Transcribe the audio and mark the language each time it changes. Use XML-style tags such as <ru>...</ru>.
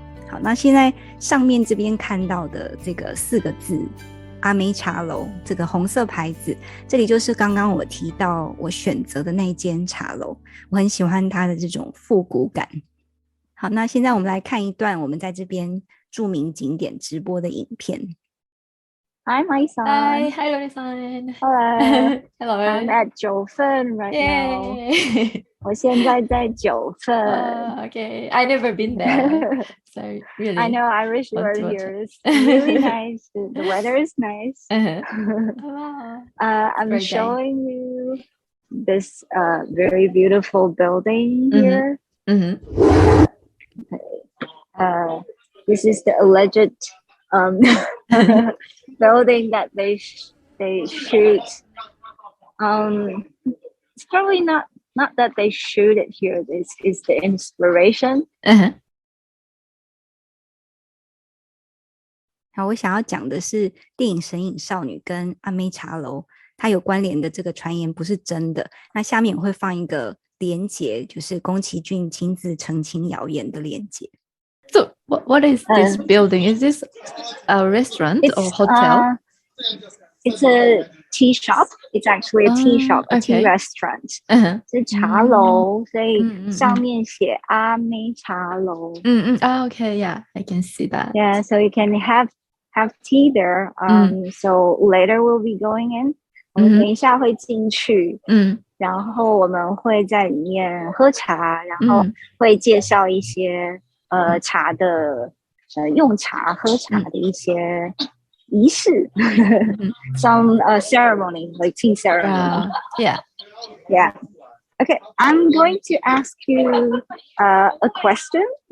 <zh>好，那现在上面这边看到的这个4个字阿美茶楼，这个红色牌子，这里就是刚刚我提到我选择的那间茶楼，我很喜欢它的这种复古感。好，那现在我们来看一段我们在这边著名景点直播的影片。</zh> <en>Hi, Mai-san. Hi, Lori-san. Hello. Hello. I'm at 九份 right now. Yay.</en> <zh>我现在在九份。</zh> <en>Okay. I never been there. So really. I know. I wish you were want to watch here. It's really nice. The weather is nice. Wow. I'm Great showing you this very beautiful building here. Okay. This is the alleged building that they shoot It's probably not that they shoot it here. This is the inspiration.</en> <zh>好，我想要讲的是电影《神隐少女》跟阿妹茶楼它有关联的这个传言不是真的。那下面我会放一个连结，就是宫崎骏亲自澄清谣言的连结。</zh> <en>So what is this building? Is this a restaurant or hotel? It's a tea shop. It's actually a tea shop, a tea restaurant.</en> <zh>是茶楼，所以上面写阿妹茶楼。</zh> <en>Okay, yeah, I can see that. Yeah, so you can have tea there. So later we'll be going in.</en> <zh>我们等一下会进去，然后我们会在里面喝茶，然后会介绍一些茶的用茶喝茶的一些仪式，</zh> <en>some ceremony like tea ceremony. Yeah. Okay, I'm going to ask you a question.</en>